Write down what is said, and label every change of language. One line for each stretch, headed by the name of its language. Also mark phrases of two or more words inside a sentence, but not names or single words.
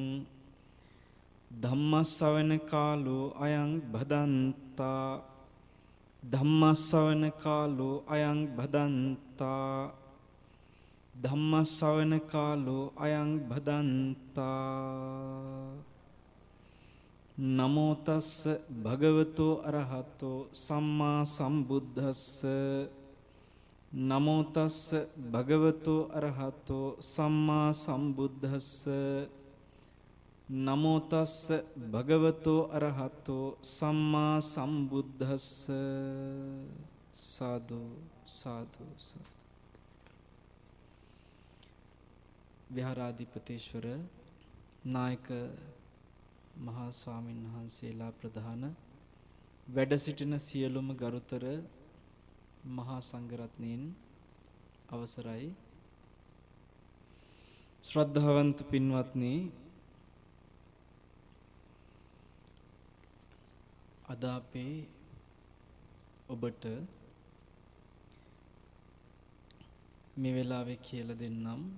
Pali: धम्मश्रवण कालो अयं भदन्ता धम्मश्रवण कालो अयं भदन्ता धम्मश्रवण कालो अयं भदन्ता नमो तस्स भगवतो अरहतो सम्मा संबुद्धस्स नमो तस्स भगवतो अरहतो सम्मा संबुद्धस्स नमो तस्स भगवतो अरहतो सम्मा संबुद्धस्स साधु साधु साधु।
Sinhala: විහාරාධිපතීශ්වර නායක මහා ස්වාමීන් වහන්සේලා ප්‍රධාන වැඩ සිටින සියලුම ගරුතර මහා සංඝරත්නයන් අවසරයි. ශ්‍රද්ධාවන්ත පින්වත්නි, අද අපේ ඔබට මේ වෙලාවේ කියලා දෙන්නම්.